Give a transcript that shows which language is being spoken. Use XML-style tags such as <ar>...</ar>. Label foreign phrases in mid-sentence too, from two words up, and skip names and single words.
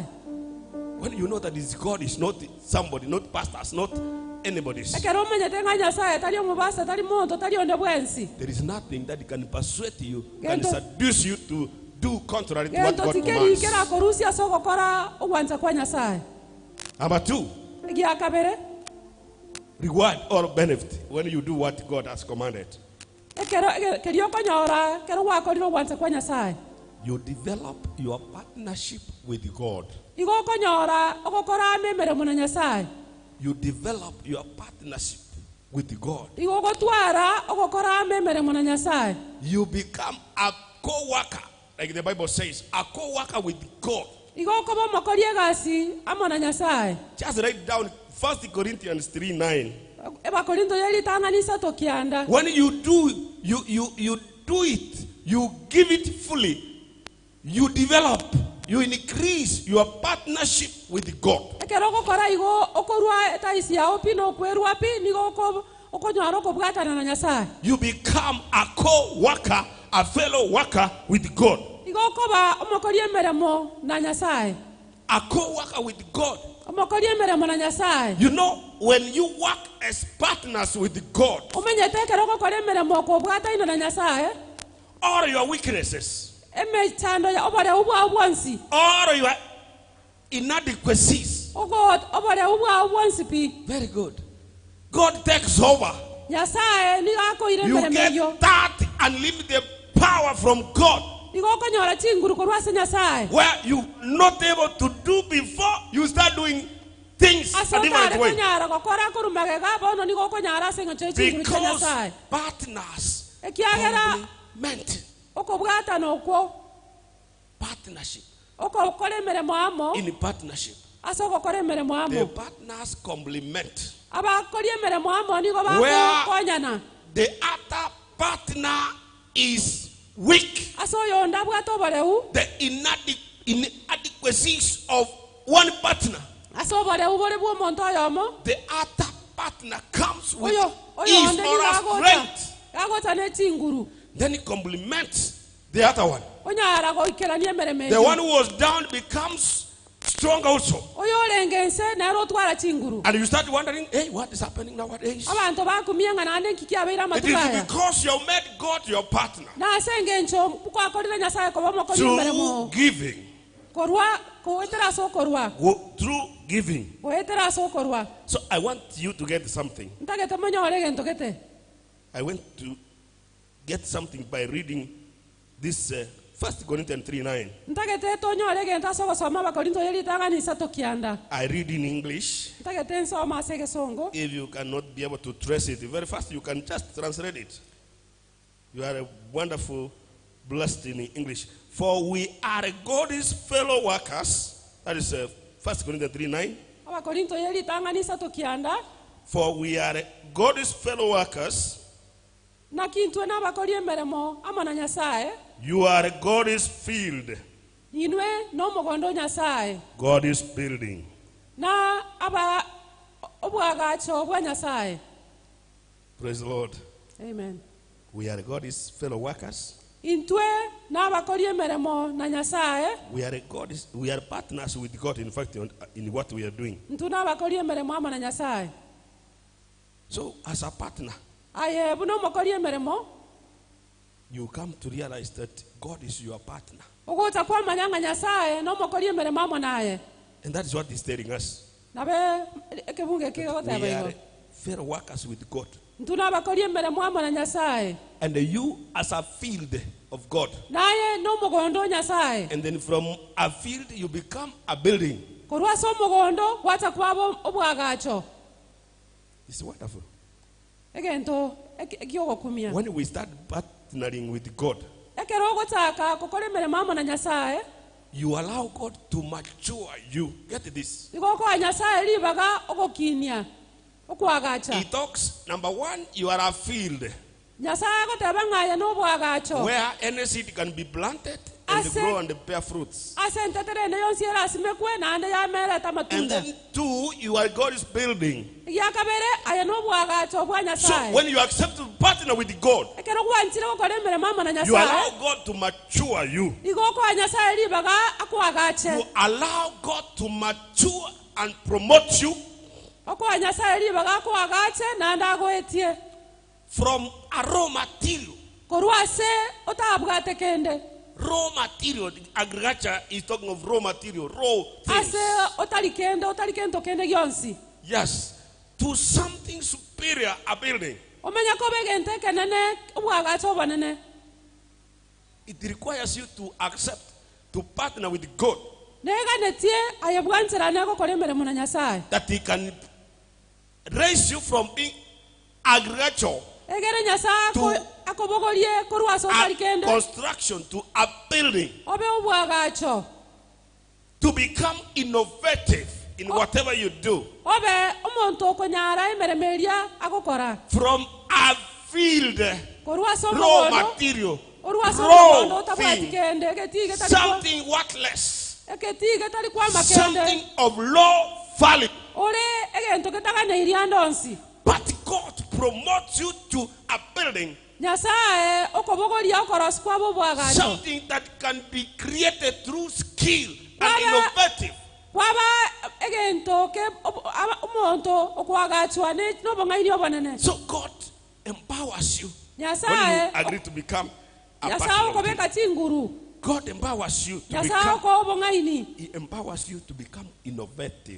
<en>When you know that it's God, it's not somebody, not pastors, not anybody's.</en> <guz>Ekero manyete nga nyasaye tali omubasa tali moto tali onde bwensi.</guz> <en>There is nothing that can persuade you, can</en> <guz>Gento-</guz> <en>seduce you to do contrary to what</en> <guz>Gento</guz> <en>God</en> <guz>tikeri</guz> <en>commands.</en> <guz>kera korusi asoko kora ogwanza kwa nyasaye.</guz> <en>Number two,</en> <guz>Gia kabere.</guz> <en>reward or benefit when you do what God has commanded.</en> <guz>Ekero kerio konyora kero wakoriro gwanza kwa nyasaye.</guz> <en>You develop your partnership with God.</en> <guz>Igo konyora ogokora memere muna nyasaye.</guz> <en>You develop your partnership with God.</en> <guz>Igo gotwara ogokora memere muna nyasaye.</guz> <en>You become a co-worker, like the Bible says, a co-worker with God.</en> <guz>Igo kobo mokorie gasi amona nyasaye.</guz> <en>Just write down 1 Corinthians 3:9.</en> <guz>Eba korinto yeli tanganisa tokianda.</guz> <en>When you do it, you give it fully, you develop, you increase your partnership with God.</en> <guz>Ekero ogokora igo okorwa etaisi ya opino kwerwa pi nigo okonyora okobwatana na nyasaye.</guz> <en>You become a co-worker, a fellow worker with God.</en> <guz>Igo koba omokorie meremo na nyasaye.</guz> <en>A co-worker with God.</en> <guz>Omokorie meremo na nyasaye.</guz> <en>You know, when you work as partners with God,</en> <guz>Omenyete ekero ogokora meremo kobwata ino na nyasaye.</guz> <en>all your weaknesses,</en> <guz>Eme chando ya obare ubwa obwansi.</guz> <en>all your inadequacies,</en> <guz>Ogot obare ubwa obwansi pi.</guz> <en>very good. God takes over.</en> <guz>Nyasaye ni gako ire</guz> <en>You</en> <guz>meremo yo.</guz> <en>get that unlimited power from God,</en> <guz>Igo konyora chinguru korwa se nyasaye.</guz> <en>where you're not able to do before you start doing things a</en> <guz>Asotare</guz> <en>different way.</en> <guz>konyara gokora kurumage gabo no nigo konyara se ngoche chinguru cha</guz> <en>Because</en> <guz>nyasaye.</guz> <en>partners</en> <guz>ekiagera</guz> <en>meant</en> <guz>okobwata nokwo</guz> <en>partnership.</en> <guz>okokora emeremo amo</guz> <en>In partnership,</en> <guz>ase okokora emeremo</guz> <en>the</en> <guz>amo</guz> <en>partners complement.</en> <guz>abakori emeremo amo nigo</guz> <en>Where</en> <guz>bakokonyana</guz> <en>the other partner is weak,</en> <guz>ase oyo ndabwata oboreu</guz> <en>the inadequacies of one partner,</en> <guz>ase oboreu bore bwa omonto oyomo</guz> <en>the other partner comes with</en> <guz>oyo</guz> <en>his</en> <guz>onde</guz> <en>or her</en> <guz>nigagota</guz> <en>strength.</en> <guz>gagota n'echinguru</guz> <en>Then he complements the other one.</en> <guz>onyara goikerania emeremo</guz> <en>The</en> <guz>egio</guz> <en>one who was down becomes strong also.</en> <guz>oyo orengense nero otwara chinguru</guz> <en>And you start wondering, hey, what is happening nowadays?</en> <guz>abantu bakumia ng'a nande nkiki abeire</guz> <en>It is</en> <guz>amatugaya</guz> <en>because you made God your partner</en> <guz>nase engencho kwakorire nyasaye koba omokori emeremo</guz> <en>through giving.</en> <guz>korwa kowetera ase okorwa</guz> <en>Through giving.</en> <guz>kowetera ase okorwa</guz> <en>So I want you to get something.</en> <guz>ntagete monyore egento gete</guz> <en>I went to get something by reading this 1 Corinthians 3:9.</en> <guz>ntagete tonyore egento ase ogosoma abakorinto eritang'anisa tokianda</guz> <en>I read in English.</en> <guz>ntagete nsoma ase egesongo</guz> <en>If you cannot be able to trace it very fast, you can just translate it. You are a wonderful, blessed in English. For we are God's fellow workers. That is 1 Corinthians 3:9.</en> <guz>abakorinto eritang'anisa tokianda</guz> <en>For we are God's fellow workers.</en> <guz>nakintwe n'abakori emeremo amo na nyasaye</guz> <en>You are God's field.</en> <guz>inwe n'omogondo nyasaye</guz> <en>God's building.</en> <guz>na aba obwagacho bwa nyasaye.</guz> <en>Praise the Lord. Amen. We are God's fellow workers.</en> <guz>Intwe n'abakori emeremo na nyasaye</guz> <en>We are partners with God, in fact, in what we are doing.</en> <guz>ntu n'abakori emeremo amo na nyasaye.</guz> <en>So, as a partner,</en> <guz>aye buno omokori emeremo</guz> <en>you come to realize that God is your partner.</en> <guz>ogota kwamanya ng'a nyasaye n'omokori emeremo amo naye</guz> <en>And that is what he's telling us.</en> <guz>nabe ekebunge</guz> <en>We</en> <guz>kigagoteba igo</guz> <en>are fellow workers with God.</en> <guz>ntu n'abakori emeremo amo na nyasaye</guz> <en>And you as a field of God.</en> <guz>naye n'omogondo nyasaye</guz> <en>And then from a field you become a building.</en> <guz>korwa ase omogondo gwata kwaba obwagacho.</guz> <en>It's wonderful.</en> <guz>egento ekiogokumia</guz> <en>When we start partnering with God,</en> <guz>ekero ogotaka gokora emeremo amo na nyasaye</guz> <en>you allow God to mature you. Get this.</en> <guz>igo okoa nyasaye ribaga ogokinia okwagacha.</guz> <en>He talks, number one, you are a field</en> <guz>nyasaye agoteba ng'aye n'obwagacho</guz> <en>where any seed can be planted and</en> <guz>Ase-</guz> <en>grow and bear fruits.</en> <guz>ase entetere ende yonsi erasimekwe naende yamereta</guz> <en>And</en> <guz>amatunda.</guz> <en>then two, you are God's building.</en> <guz>Egiakabere aye n'obwagacho bwa</guz> <en>So</en> <guz>nyasaye.</guz> <en>when you accept to partner with God,</en> <guz>ekero gwanchire gokora emeremo amo na</guz> <en>you allow</en> <guz>nyasaye</guz> <en>God to mature you.</en> <guz>igo okoa nyasaye ribaga akwagache.</guz> <en>You allow God to mature and promote you</en> <guz>okoa nyasaye ribaga akwagache naende agoetie</guz> <en>from a raw material.</en> <guz>korwa ase otabwate kende</guz> <en>Raw material. Agriculture is talking of raw material, raw things.</en> <guz>ase otari kento kende gionsi</guz> <en>Yes. To something superior, a building.</en> <guz>omenya koba egento ekenene obwagache obonene.</guz> <en>It requires you to accept, to partner with God,</en> <guz>Neganetie aye bwanchirane gokora emeremo na nyasaye</guz> <en>that He can raise you from being agriculture</en> <guz>egere nyasaye</guz> <en>To-</en> <guz>akobogorie korwa ase otari</guz> <en>a</en> <guz>kende</guz> <en>construction to a building,</en> <guz>obe obwagacho</guz> <en>to become innovative in whatever you do.</en> <guz>obe omonto okonyara emeremo eria agokora</guz> <en>From a field,</en> <guz>korwa ase</guz> <en>raw</en> <guz>omogondo</guz> <en>material,</en> <guz>orwa ase omogondo</guz> <en>raw</en> <guz>otabwati</guz> <en>thing,</en> <guz>kende egetige tari kwa</guz> <en>something worthless,</en> <guz>egetige tari kwama kende</guz> <en>something of low value.</en> <guz>ore egento getaganeiria ndonsi.</guz> <en>But God promotes you to a building,</en> <guz>nyasaye okobogoria okorosi kwaba obwagacho</guz> <en>something that can be created through skill and</en> <guz>Baba-</guz> <en>innovative.</en> <guz>kwaba egento ke omonto okwagachwa n'obong'aini obonene.</guz> <en>So God empowers you when you</en> <guz>nyasaye</guz> <en>agree to become a</en> <guz>nyasaye</guz> <en>partner with Him.</en> <guz>okobeka chinguru.</guz> <en>God empowers you to</en> <guz>nyasaye</guz> <en>become.</en> <guz>okoa obong'aini.</guz> <en>He empowers you to become innovative,</en>